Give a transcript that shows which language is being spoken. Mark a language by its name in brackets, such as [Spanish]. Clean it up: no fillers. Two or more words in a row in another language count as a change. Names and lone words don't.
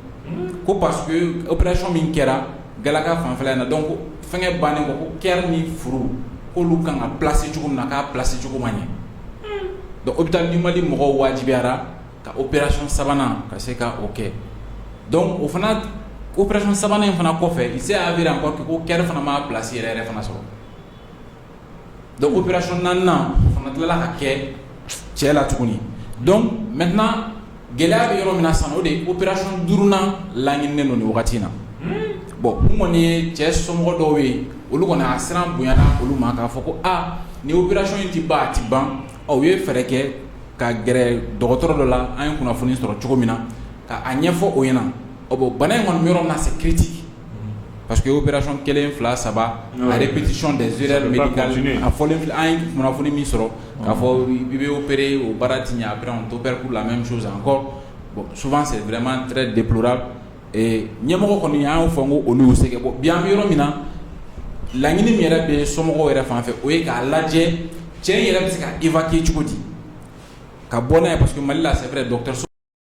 [Bambara] ko [French] parce que opération [Bambara] min kɛra galaka fanfɛla na donc fɛngɛ bannen ko kɛr ni furu k'olu kan ka placer cogo min na k'a placer cogo ma ɲɛ donc hôpital du Mali mɔgɔw wajibiyara ka opération sabanan ka se ka o kɛ donc o fana opération sabanan in fana kɔfɛ [French] il s'est avéré encore que [Bambara] ko kɛr fana ma placer yɛrɛ fana sɔrɔ donc opération naaninan o fana tilala ka kɛ cɛ la tuguni donc maintenant gɛlɛya bɛ yɔrɔ min na sisan o de ye opération duurunan laɲininen don nin wagati in na bon n kɔni ye cɛ somɔgɔ dɔw ye olu kɔni a siran bonyana olu ma k'a fɔ ko ni opération in ti ban a ti ban u ye fɛɛrɛ kɛ ka gɛrɛ dɔgɔtɔrɔ dɔ la an ye kunnafoni sɔrɔ cogo min na ka a ɲɛfɔ o ɲɛna bon bana in kɔni bɛ yɔrɔ min na [French] c'est critique parce que opération [Bambara] kelen fila saba a [French] répétition des erreurs médicales [Bambara] a fɔlen filɛ an ye kunnafoni min sɔrɔ k'a fɔ i bɛ opérer o baara ti ɲɛ [French] après on t'opère pour la même chose encore bon souvent c'est vraiment très déplorable et [Bambara] ɲɛmɔgɔ kɔni an y'o fɔ n ko olu y'u se kɛ bon bi an bɛ yɔrɔ min na laɲini min yɛrɛ bɛ somɔgɔw yɛrɛ fan fɛ o ye k'a lajɛ cɛ in yɛrɛ bɛ se ka évacuer cogo di ka bɔ n'a ye [French] parce que [Bambara] Mali la [French] c'est vrai docteur